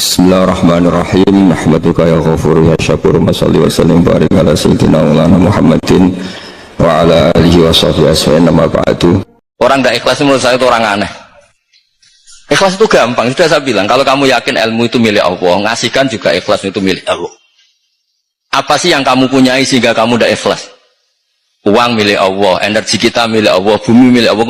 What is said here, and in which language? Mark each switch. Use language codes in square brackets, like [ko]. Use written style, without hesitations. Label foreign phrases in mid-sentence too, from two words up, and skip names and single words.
[ar] بسم الله الرحمن الرحيم. نحمدك يا غفور يا شكور. نصلي وسلم بارك على سيدنا مولانا محمد وعلى آله وصحبه أجمعين أما بعد. [id] Orang tidak ikhlas menurut saya itu orang aneh. Ikhlas itu gampang, sudah saya bilang. Kalau kamu yakin ilmu itu milik Allah, ngasihkan juga ikhlas itu milik Allah. Apa sih yang kamu punyai sehingga kamu tidak ikhlas? Uang milik Allah, energi kita milik Allah, bumi milik Allah.